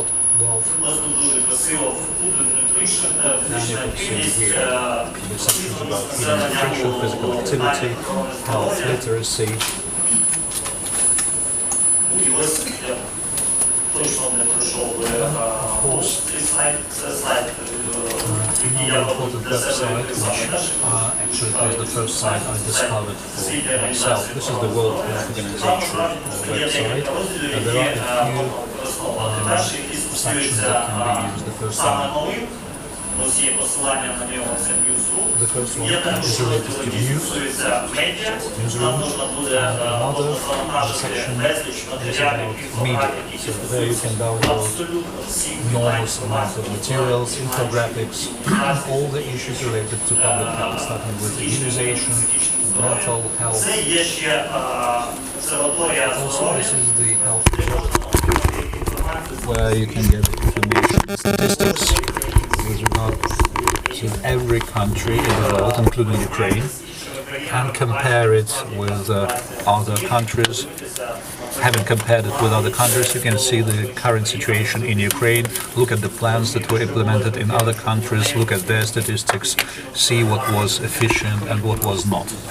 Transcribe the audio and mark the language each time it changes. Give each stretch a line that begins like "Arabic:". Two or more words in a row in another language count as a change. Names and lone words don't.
Ukrainian: Ось тут дуже красиво
English: food and nutrition,
Ukrainian: фізична активність,
English: The sections about food and nutrition, physical activity, health literacy.
Ukrainian: І ось я точно не пройшов цей слайд, це слайд, який я
English: Important
Ukrainian: для себе
English: website,
Ukrainian: написав.
English: which actually was the first site I discovered for myself. This is the World Health Organization website, and there are a few sections that can be used. The first one
Ukrainian: Ось є посилання на нього, це Newsroom.
English: The first one
Ukrainian: Є також
English: is related to
Ukrainian: який
English: news.
Ukrainian: стосується медіа.
English: Newsroom.
Ukrainian: Нам можна буде
English: Another
Ukrainian: завантажити
English: section
Ukrainian: безліч
English: is
Ukrainian: матеріалів,
English: about
Ukrainian: інфографік,
English: media.
Ukrainian: які
English: So there you can download
Ukrainian: абсолютно всі
English: enormous amount of materials, infographics, all the issues related to public health, starting with immunization, mental health.
Ukrainian: Це є ще обсерваторія
English: Also, this is the health where you can get information, statistics with regard to every country in the world, including Ukraine, and compare it with other countries. Having compared it with other countries, you can see the current situation in Ukraine, look at the plans that were implemented in other countries, look at their statistics, see what was efficient and what was not.